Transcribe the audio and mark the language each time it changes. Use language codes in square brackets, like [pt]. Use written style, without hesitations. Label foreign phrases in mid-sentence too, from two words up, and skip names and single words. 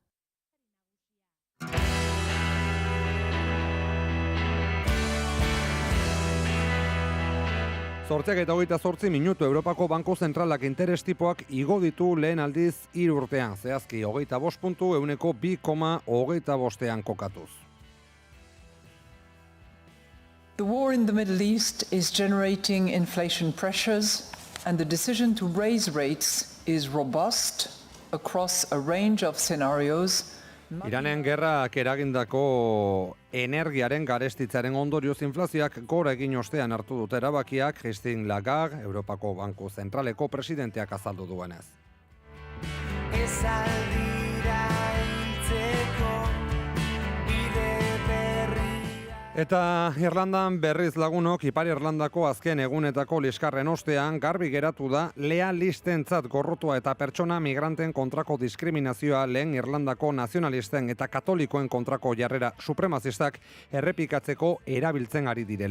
[eu] Zortziak eta 28 minutu Europako Banko Zentralak interes tipoak igo ditu lehen aldiz 3 urtean, zehazki 25 puntu 2,25 kokatuz. [en] The war in the Middle East is generating inflation pressures, and the decision to raise rates is robust across a range of scenarios. [eu] Iranen gerrak eragindako energiaren garestitzaren ondorioz inflazioak gora egin ostean hartu dute erabakiak Christine Lagarde, Europako Banku Zentraleko presidenteak azaldu duenez. Eta Irlandan berriz lagunok Ipar Irlandako azken egunetako liskarren ostean garbi geratu da lealistentzat gorrotua eta pertsona migranten kontrako diskriminazioa lehen Irlandako nazionalisten eta katolikoen kontrako jarrera supremazistak errepikatzeko erabiltzen ari direla.